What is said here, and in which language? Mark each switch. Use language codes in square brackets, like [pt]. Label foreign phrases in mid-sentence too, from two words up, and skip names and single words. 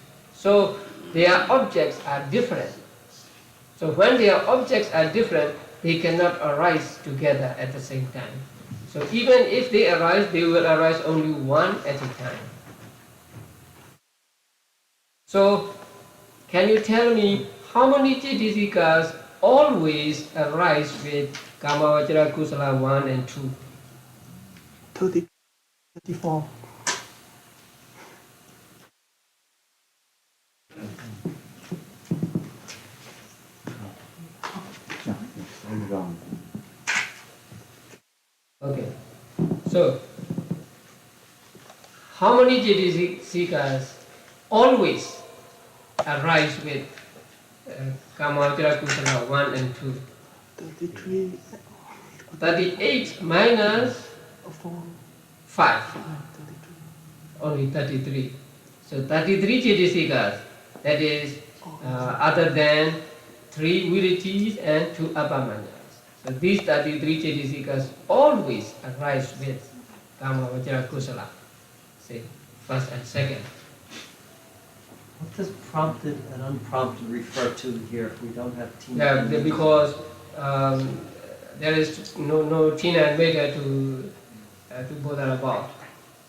[en] So their objects are different. So when their objects are different, they cannot arise together at the same time. So even if they arise, they will arise only one at a time. So can you tell me how many cetasikas always arise with [pi] kamavajra kusala [en] 1 and 2? 34. Okay. So how many cetasikas always arise with [pi] kamavajra kusala [en] 1 and 2? 33. 38 minus 4. 5. 33. Only 33. So 33 cetasikas, that is other than 3 viritis and 2 appamanyas. So these 33 cetasikas always arise with [pi] kamavajra kusala, [en] say first and second. What does prompted and unprompted refer to here if we don't have tina? Yeah, because there is no tina and metta to bother about. Yeah.